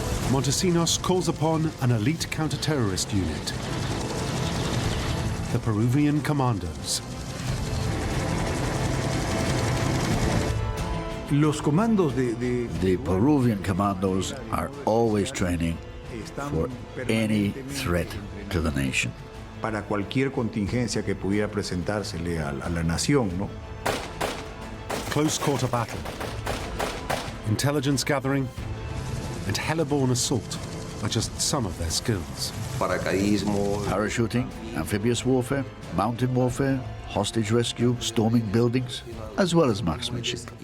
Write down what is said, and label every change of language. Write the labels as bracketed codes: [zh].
[en] Montesinos calls upon an elite counter-terrorist unit, the Peruvian Commandos. The Peruvian commandos are always training for any threat to the nation. [es] Para cualquier contingencia que pudiera presentársele a la nación, ¿no? [en] Close quarter battle, intelligence gathering, and heliborne assault are just some of their skills. Parachuting, amphibious warfare, mountain warfare, hostage rescue, storming buildings, as well as marksmanship.